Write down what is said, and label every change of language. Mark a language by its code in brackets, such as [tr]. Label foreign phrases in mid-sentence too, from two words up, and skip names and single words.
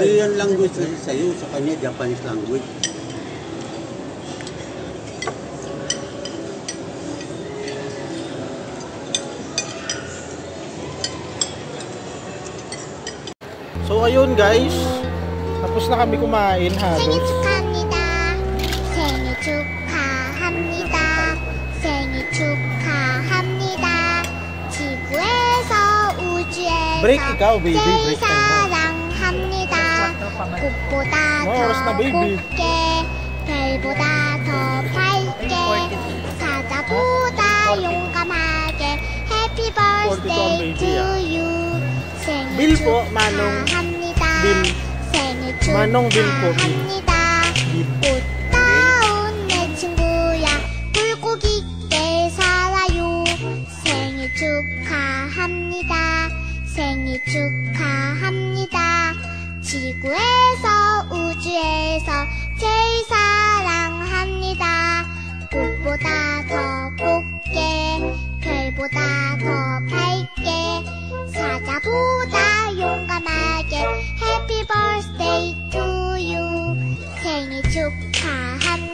[en] Korean language [tl] kasi sa'yo, sa kanya [en] Japanese language. [tl] so ayun guys, tapos na kami kumain [ko] 생일 [tl] halos. [ko] 축하합니다. 생일 축하합니다. 생일 축하합니다. 지구에서 우주에서 [tl] Break ikaw, baby. [ko] 제일 [tl] Break time mo. [ko] 사랑합니다. 꽃보다 뭐, 알았어, 나 더 [tl] baby. [ko] 곱게 별보다 더 밝게 사자보다 용감하게 [en] Happy birthday [tl] baby, [en] to [tl] ah. [en] you. [ko] 생일 [tl] Bill po, Manong. [ko] 축하합니다. [tl] Bill. [ko] 생일 [tl] Manong Bill po, Bill. [ko] 축하합니다. [tl] Bill. [ko] 꽃다운 내 친구야 굴곡 있게 살아요. 생일 축하합니다. 생일 축하합니다. 지구에서 우주에서 제일 사랑합니다. 꽃보다 더 곱게 별보다 더 밝게 사자보다 용감하게 [en] Happy birthday to you. [ko] 생일 축하합니다.